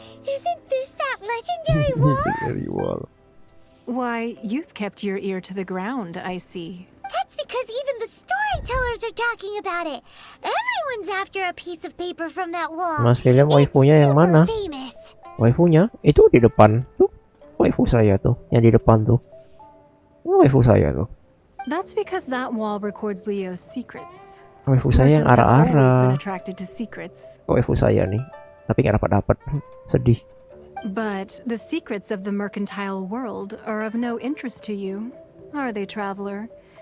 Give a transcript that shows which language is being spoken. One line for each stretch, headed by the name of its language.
English: Isn't this that legendary wall? Why, you've kept your ear to the ground, I see. That's because even the storytellers are talking about it. Everyone's after a piece of paper from that wall.
Indonesian: Mas William, waifunya yang mana?
English: Famous.
Indonesian: Waifunya? Itu di depan. Tuh. Waifu saya tuh, yang di depan tuh. Waifu saya tuh.
English: That's because that wall records Leo's secrets.
Indonesian: Waifu saya yang arah-arah.
English: Attracted to secrets.
Indonesian: Waifu saya nih, tapi nggak dapat. Sedih.
English: But the secrets of the mercantile world are of no interest to you, are they, traveler?